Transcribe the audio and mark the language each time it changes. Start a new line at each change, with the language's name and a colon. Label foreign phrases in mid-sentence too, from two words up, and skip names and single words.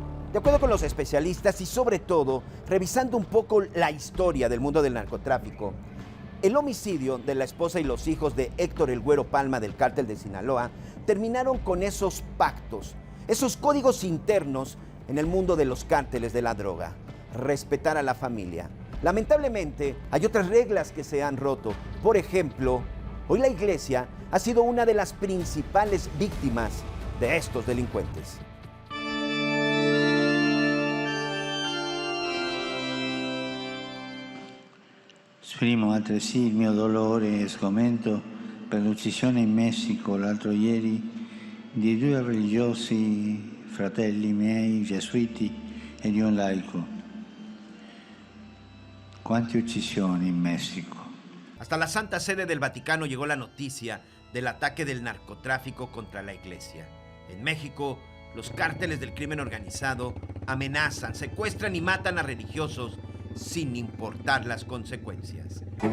Spanish: De acuerdo con los especialistas y sobre todo revisando un poco la historia del mundo del narcotráfico, el homicidio de la esposa y los hijos de Héctor El Güero Palma del Cártel de Sinaloa terminaron con esos pactos, esos códigos internos en el mundo de los cárteles de la droga. Respetar a la familia. Lamentablemente, hay otras reglas que se han roto. Por ejemplo, hoy la iglesia ha sido una de las principales víctimas de estos delincuentes.
Italian: Esprimo altresì il mio dolore e sgomento per l'uccisione in Messico l'altro ieri di 2 religiosi fratelli miei gesuiti e di un laico. Quante uccisioni in México.
Spanish: Hasta la Santa Sede del Vaticano llegó la noticia del ataque del narcotráfico contra la iglesia. En México, los cárteles del crimen organizado amenazan, secuestran y matan a religiosos sin importar las consecuencias.